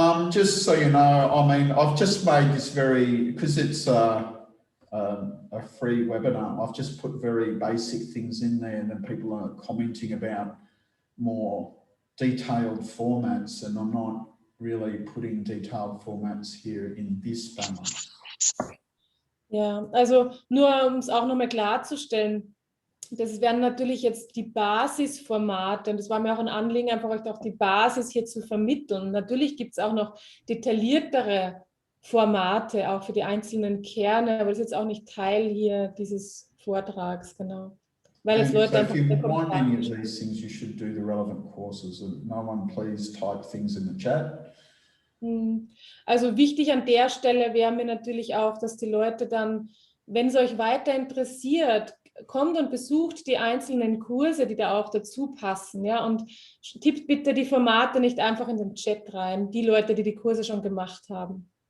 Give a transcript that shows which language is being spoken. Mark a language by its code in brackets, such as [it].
[en] Just so you know, I mean, I've just made this very, because it's a free webinar, I've just put very basic things in there, and then people are commenting about more detailed formats, and I'm not really putting detailed formats here in this balance. [de] Ja, also nur um es auch nochmal klarzustellen, das wären natürlich jetzt die Basisformate, und das war mir auch ein Anliegen, einfach euch auch die Basis hier zu vermitteln. Natürlich gibt es auch noch detailliertere Formate, auch für die einzelnen Kerne, aber das ist jetzt auch nicht Teil hier dieses Vortrags, genau. Weil es Leute einfach... [en] If you want any of these things, you should do the relevant courses, and no one please type things in the chat. [de] Also wichtig an der Stelle wäre mir natürlich auch, dass die Leute dann, wenn es euch weiter interessiert, kommt und besucht die einzelnen Kurse, die da auch dazu passen, ja, und tippt bitte die Formate nicht einfach in den Chat rein, die Leute, die die Kurse schon gemacht haben.